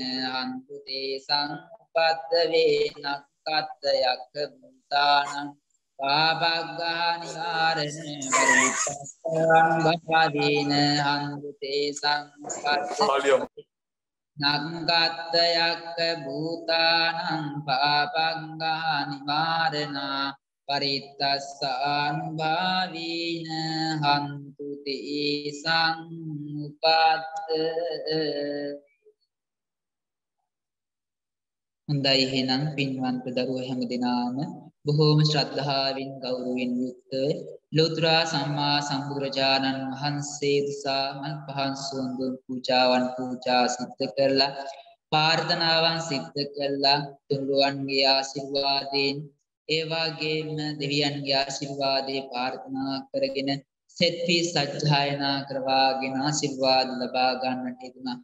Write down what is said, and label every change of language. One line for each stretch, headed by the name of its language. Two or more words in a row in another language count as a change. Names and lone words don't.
Pali: හන්තු තේ සංපද්ද වේනක්ඛත් යක්ඛ භූතානං පාපග්ගහ නිවාරණ පරිත්තස්සානුභාවේන හන්තු තේ සංපද්ද නංගත්ත යක්ඛ භූතානං පාපංගහ නිවාරණා පරිත්තස්සානුභාවේන හන්තු තේ සංඋපත්ත.
Sinhala: හොඳයි එහෙනම් පින්වන්ත දරුවෝ හැමදෙනාම බොහෝම ශ්‍රද්ධාවෙන් ගෞරවයෙන් යුක්ත ලෝතර සම්මා සම්බුදුරජාණන් වහන්සේ දිසා මල් පහන් සුවඳ පූජා සිද්ධ කරලා ප්‍රාර්ථනාවන් සිද්ධ කරලා තුන්රුවන්ගේ ආශිර්වාදයෙන් ඒ වගේම දෙවියන්ගේ ආශිර්වාදේ ප්‍රාර්ථනා කරගෙන සෙත්පි සජ්ජායනා කරවාගෙන ආශිර්වාද ලබා ගන්නට යෙදුණා.